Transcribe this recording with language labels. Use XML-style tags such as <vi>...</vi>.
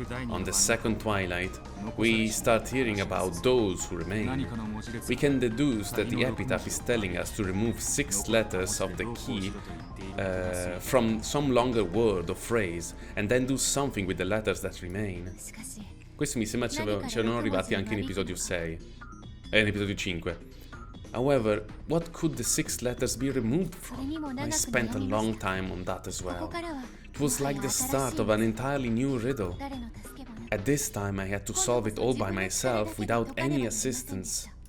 <en>On the second twilight, we start hearing about those who remain. We can deduce that the epitaph is telling us to remove 6 letters of the key from some longer word or phrase and then do something with the letters that remain.</en> <it>Questo mi sembra c'erano arrivati anche in episodio 6 in episodio 5.</it> <en>However, what could the 6 letters be removed from? I spent a long time on that as well. It was like the start of an entirely new riddle. At this time I had to solve it all by myself without any assistance.</en>